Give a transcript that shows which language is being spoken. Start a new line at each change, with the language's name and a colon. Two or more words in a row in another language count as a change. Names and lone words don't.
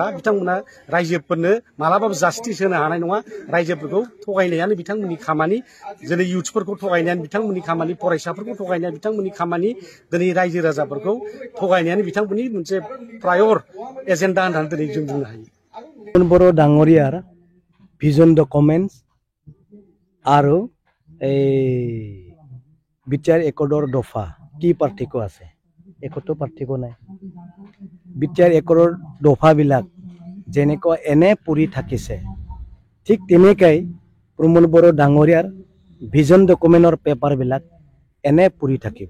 Bodo: बिथांमोना रायजोफोरनो मालाबाबो जास्टिस होनो हानाय नङा। रायजोफोरखौ थगायनायानो बिथांमोननि खामानि, दिनै इउथ्सफोरखौ थगायनायानो बिथांमोननि खामानि, फरायसाफोरखौ थगायनाया बिथांमोननि खामानि, दिनै रायजो राजाफोरखौ थगायनायानो बिथांमोननि मोनसे
English: prior agenda
Bodo: होननानै दिनै जों बुंनो हायो।
Assamese: बर' डाঙरियार
English: vision documents
Assamese: আৰু এই বিটিআর একৰ্ডৰ দফা কি পাৰ্থক্য আছে? একোটো পাৰ্থক্য নাই। বিটিআর একৰ্ডৰ দফাবিলাক যেনেকুৱা এনে পৰি থাকিছে, ঠিক তেনেকাই প্ৰমোদ বড়ো ডাঙৰীয়াৰ
English: vision documentৰ
Assamese: পেপাৰবিলাক এনে পৰি থাকিব।